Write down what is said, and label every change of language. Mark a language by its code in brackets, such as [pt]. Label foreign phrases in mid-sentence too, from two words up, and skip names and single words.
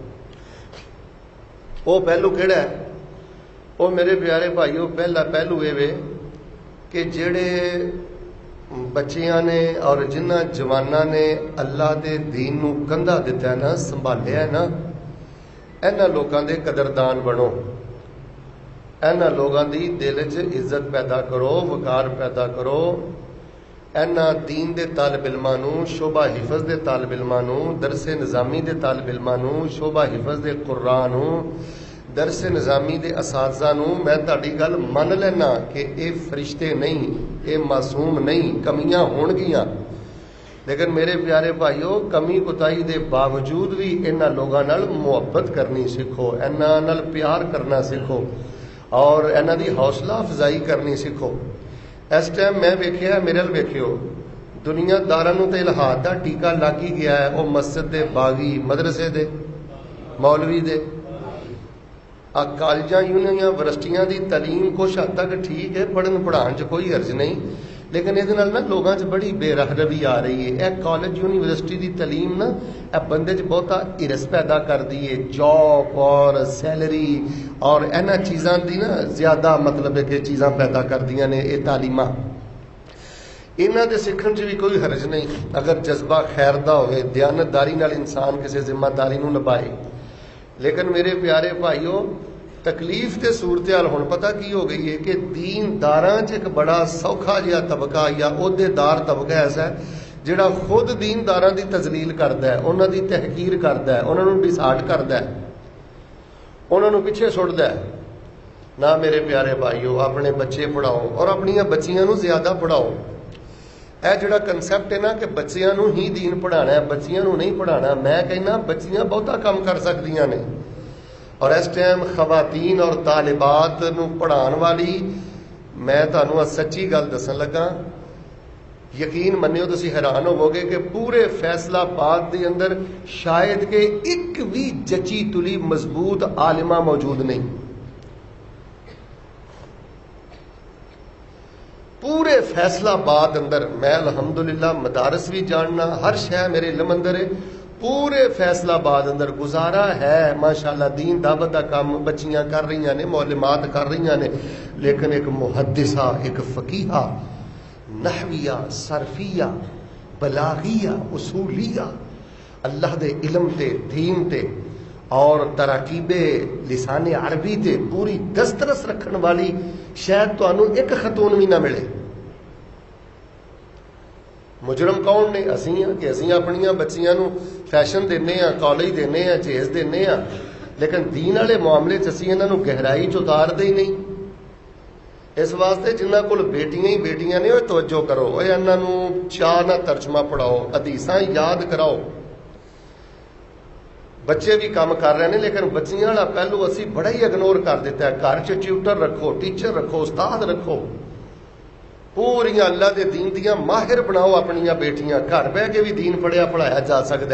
[pa] وہ پہلو کیڑا ہے؟ وہ میرے پیارے بھائیو پہلا پہلو یہ وے کہ جڑے بچیاں نے اور جنہ جواناں نے اللہ دے دین نو کندھا دتا ہے نا، سنبھالیا ہے نا، اینا لوگاں دے قدردان بنو، اینا لوگاں دی دل چ عزت پیدا کرو، وقار پیدا کرو، اینا دین دے طالب علماں نو، شعبہ حفظ دے طالب علماں نو، درس نظامی دے طالب علماں نو، شعبہ حفظ دے قرآن نو درس نظامی دے اساتذہ نوں میں تہاڈی گل من لینا کہ اے فرشتے نہیں، اے معصوم نہیں، کمیاں ہون گیاں، لیکن میرے پیارے بھائیو کمی کوتاہی دے باوجود بھی انہاں لوگاں نال محبت کرنی سیکھو، انہاں نال پیار کرنا سیکھو اور انہاں دی حوصلہ افزائی کرنی سیکھو۔ اس ٹائم میں ویکھیا، میرے ال ویکھیو، دنیا داراں نوں تے الہاد دا ٹیکا لگ ہی گیا ہے، وہ مسجد دے باغی، مدرسے دے مولوی دے، کالجاں یونیورسٹیاں یونیورسٹیاں دی تعلیم کچھ حد تک ٹھیک ہے، پڑھن پڑھان چ کوئی حرج نہیں، لیکن یہ نا لوگوں چ بڑی بے رحمی آ رہی ہے۔ اے کالج یونیورسٹی دی تعلیم نا اے بندے چ بہتا ارس پیدا کر دی ہے، جاب اور سیلری اور اینا چیزاں دی نا زیادہ مطلب ہے کہ چیزاں پیدا کر دیاں نے یہ تعلیماں، انہاں دے سکھن چ بھی کوئی حرج نہیں اگر جذبہ خیر دا ہوئے، دیانتداری نال انسان کسی ذمہ داری نوں نبھائے۔ لیکن میرے پیارے بھائیو تکلیف تے صورتحال ہن پتہ کی ہو گئی ہے کہ دینداراں چ ایک بڑا سوکھا جہا طبقہ یا عہدے دار طبقہ ایسا ہے جڑا خود دینداراں دی تذلیل کردا ہے، انہاں دی تحقیر کردا ہے، انہاں نوں ڈسارٹ کردا ہے، انہاں نوں پیچھے سٹدا ہے۔ نہ میرے پیارے بھائیو اپنے بچے پڑھاؤ اور اپنیاں بچیاں نوں زیادہ پڑھاؤ۔ اے جڑا کنسیپٹ ہے نا کہ بچیاں نوں ہی دین پڑھانا ہے، بچیاں نوں نہیں پڑھانا، میں کہنا بچیاں بہتا کام کر سکدیاں نے، اور اس ٹائم خواتین اور طالبات نوں پڑھان والی میں تانوں سچی گل دسن لگا، یقین منیو تسی حیران ہوو گے کہ پورے فیصلہ آباد دے اندر شاید کہ ایک بھی جچی تلی مضبوط عالمہ موجود نہیں، پورے فیصلہ آباد اندر میں الحمدللہ مدارس بھی جاننا، ہر شے میرے علم اندر ہے، پورے فیصلہ آباد اندر گزارا ہے ماشاءاللہ، دین دعوت دا کام بچیاں کر رہی نے، معلمات کر رہی نے، لیکن ایک محدثہ، ایک فقیہہ، نحویہ، صرفیہ، بلاغیہ، اصولیہ، اللہ دے علم تے دین تے اور تراکیب لسان عربی تے پوری دسترس رکھن والی شاید تانوں ایک خاتون بھی نہ ملے۔ مجرم کون نے؟ اسی ہاں کہ اسی اپنیاں بچیاں نوں فیشن دینے ہاں، کالج دینے ہاں، چیز دینے ہاں، لیکن دین والے معاملے چ اسی انہاں نوں گہرائی چ اتارتے ہی نہیں۔ اس واسطے جنہاں کول بیٹیاں ہی بیٹیاں نے، وہ توجہ کرو، وہ انہاں نوں چاہ نہ ترجمہ پڑھاؤ، حدیثاں یاد کراؤ۔ بچے بھی کام کر رہے ہیں لیکن بچیاں والا پہلو اسی بڑا ہی اگنور کر دیتا ہے۔ گھر چ ٹیوٹر رکھو، ٹیچر رکھو، استاد رکھو، پوریا اللہ دے دین دیاں ماہر بناؤ اپنیاں بیٹیاں، گھر بہ کے بھی دین پڑھیا پڑھایا جا سکتا ہے۔